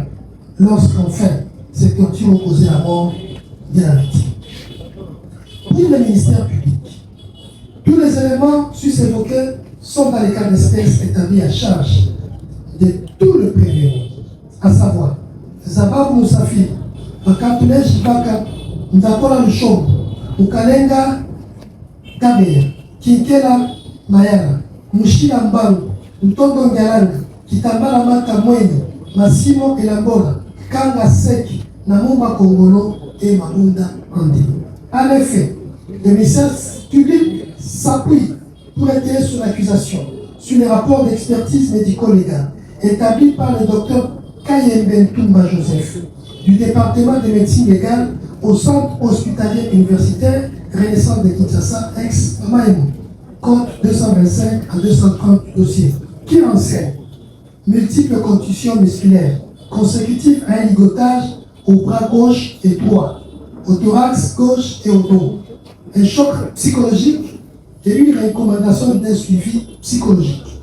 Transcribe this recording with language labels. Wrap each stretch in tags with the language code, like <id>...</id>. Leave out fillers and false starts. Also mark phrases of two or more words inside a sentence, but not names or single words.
<fr>Lorsqu'enfin, ces tortures ont causé la mort de la victime. Pour le ministère public, tous les éléments sus-évoqués sont dans les cas d'espèces établis à charge de tout le prévenu, à savoir Zabab Moussafi, Bakatule Jibaka, Ndakora Lushom, Ukalenga Kabeya, Kinkela Mayara, Mushila Mbaru, Utondo Ngalanga, Kitambala Mata Mweni, Massimo Elambora, Kanga Seki, Namumba Kongolo et Mamunda Andi. En effet, le ministère public s'appuie pour étayer sur l'accusation, sur les rapports d'expertise médico-légale établis par le docteur Kayemben Toumba Joseph du département de médecine légale au centre hospitalier universitaire Renaissance de Kinshasa, ex-Maïmou, compte 225 à 230 dossiers, qui renseigne multiples contusions musculaires consécutives à un ligotage au bras gauche et droit, au thorax gauche et au dos, un choc psychologique et une recommandation d'un suivi psychologique.</fr>